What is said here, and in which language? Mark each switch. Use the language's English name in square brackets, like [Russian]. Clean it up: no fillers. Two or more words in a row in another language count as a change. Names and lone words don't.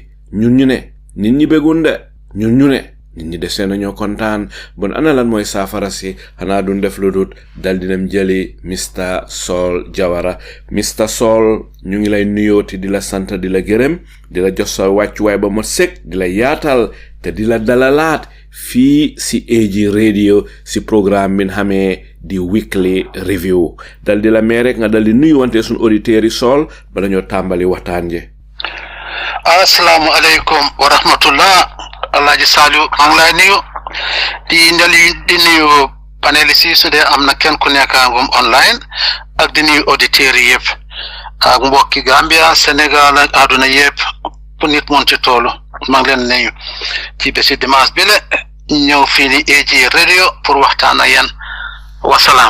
[Wolof] ñun ñu ne nit ñi bëggun de ñun ñu ne nit ñi desee nañoo kontaan bon ana lan mooy saafara si xanaa duñ def lu dut dal di dem jëli Mr Saul Jawara Mr Saul ñu ngi lay nuyooti di la sant di la gërëm di la jox sa wàccuwaay ba ma sëkk di la yaatal te di la dalalaat fii si AG radio si programme bi xamee di weekly review dal di la mee rek nga dal di nuyuwante suñu auditeurs yi Saul ba dañoo tàmbali waxtaan je. [Arabic] السلام عليكم ورحمة الله. [Wolof] Alhaji Saliou maa ngi lay nuyu di nuyu panélistes yi su dee am na kenn ku nekkagum online ak di nuyu auditeurs yi yëpp ak mbokki Gambia Sénégal ak àdduna yëpp fu nit mun ci toolu maa ngi leen nuyu ci bési dimanche bi la ñëw fii ni AG radio pour waxtaan ak yéen wasalaam.